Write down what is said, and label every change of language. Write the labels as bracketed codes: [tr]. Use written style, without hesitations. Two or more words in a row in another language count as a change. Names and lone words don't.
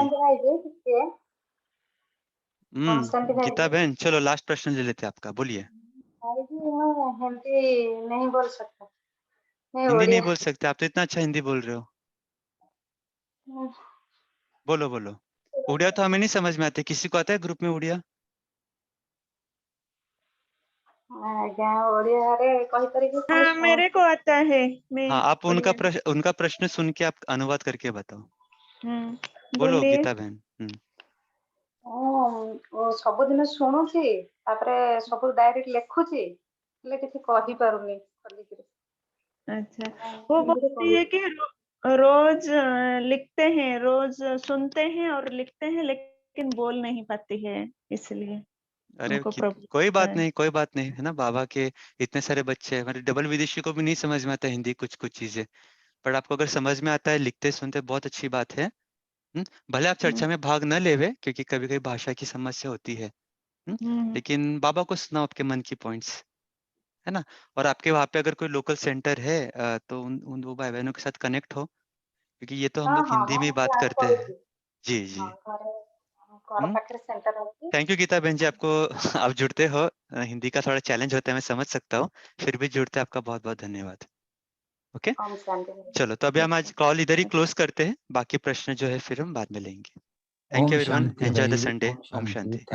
[hi] शांति भाई जी किसके है? ओम शांति भाई गीता जी। बहन चलो लास्ट प्रश्न ले लेते हैं आपका, बोलिए। भाई जी मैं हिंदी नहीं बोल सकता, मैं हिंदी नहीं उड़िया। बोल सकते, आप तो इतना अच्छा हिंदी बोल रहे हो। बोलो, बोलो। उड़िया तो हमें नहीं समझ में आती, किसी को आता है ग्रुप में उड़िया? [or] ଆଜ୍ଞା ଓଡିଆରେ କହିପାରିବି ଖାଲି [hi] हाँ [or] ଶୁଣୁଛି। [hi] मेरे को आता है, मैं हाँ, आप उड़िया। उनका प्रश्न सुन के आप अनुवाद करके बताओ। बोलो बोलिए। गीता बहन। [or] ମୁଁ ସବୁଦିନ ଶୁଣୁଛି ତାପରେ ସବୁ ଡାଇରେକ୍ଟ ଲେଖୁଛି ହେଲେ କିଛି କହିପାରୁନି ଖୋଲିକିରି। [hi] अच्छा, वो बोल [or] ହିନ୍ଦୀରେ [hi] रही है [or] କହିବି। [hi] कि रोज लिखते हैं, रोज सुनते हैं और लिखते हैं, लेकिन बोल नहीं पाती है, इसलिए अरे उनको कि प्रॉब्लम कोई होता बात है। नहीं, कोई बात नहीं, है ना? बाबा के इतने सारे बच्चे हैं, मतलब डबल विदेशी को भी नहीं समझ में आता हिंदी कुछ-कुछ चीज़ें। पर आपको अगर समझ में आता है, लिखते-सुनते बहुत अच्छी बात है। भले आप हम्म, चर्चा में भाग न लेवे क्योंकि कभी-कभी भाषा की समस्या होती है। हम्म, लेकिन बाबा को सुनाओ आपके मन की पॉइंट्स, है ना? और आपके वहाँ पे अगर कोई लोकल सेंटर है तो उन उन वो भाई-बहनों के साथ कनेक्ट हो, क्योंकि ये तो हम [or] ହଁ [hi] लोग [or] ହଁ [hi] हिंदी में [or] ମୁଁ [hi] ही बात [or] ପ୍ଲାନ୍ [hi] करते हैं। [or] କରୁଛି। [hi] जी, [or] ହଁ [hi] जी। [or] ଘର [hi] हुँ? [or] ପାଖରେ ସେଣ୍ଟର ଅଛି। [en] thank you [hi] गीता बहन जी, आपको आप जुड़ते हो। हिंदी का थोड़ा चैलेंज होता है, मैं समझ सकता हूँ। फिर भी जुड़ते आपका बहुत-बहुत धन्यवाद। ओके? ओम शांति भाई। चलो, तो अभी हम आज अच्छा। कॉल इधर ही क्लोज़ करते हैं। बाकी प्रश्न जो है फिर हम बाद में लेंगे। [en] थैंक [hi] ओम [en] you everyone, [hi] शांति [en] enjoy the [hi] भाई, [en] संडे। [hi] ओम ओम